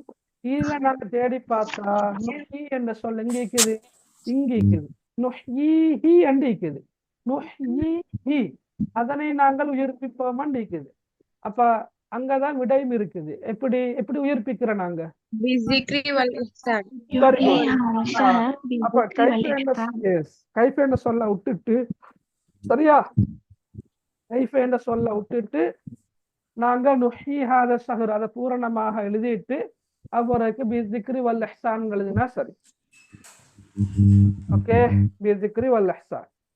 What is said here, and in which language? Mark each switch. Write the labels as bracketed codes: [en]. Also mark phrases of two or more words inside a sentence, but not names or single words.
[ta] இதுல நாங்க தேடி பார்த்தா நுஹி என்ற சொல் எங்க இருக்குது? இங்க இருக்குது. நுஹ்யீஹி என்று இருக்குது. நுஹ்யீஹி அதனை நாங்கள் உயிர்ப்பிப்போம் என்று இருக்குது. அப்ப அங்கதான் விடையும் இருக்குது. எப்படி எப்படி உயிர்ப்பிக்கிறோம் நாங்க? [ar] بالذكر والإحسان. [en] Very good. [ar] شهر [ta] அப்ப [ar] بالذكر والإحسان. [ta] கைஃப என்ற சொல்ல விட்டுட்டு, சரியா, கைஃப என்ற சொல்ல விட்டுட்டு நாங்க [ar] نحيي هذا الشهر [ta] அதை பூரணமாக எழுதிட்டு அவருக்கு [ar] بالذكر والإحسان [ta] எழுதினா சரி. [ar] ஓகே, بالذكر والإحسان.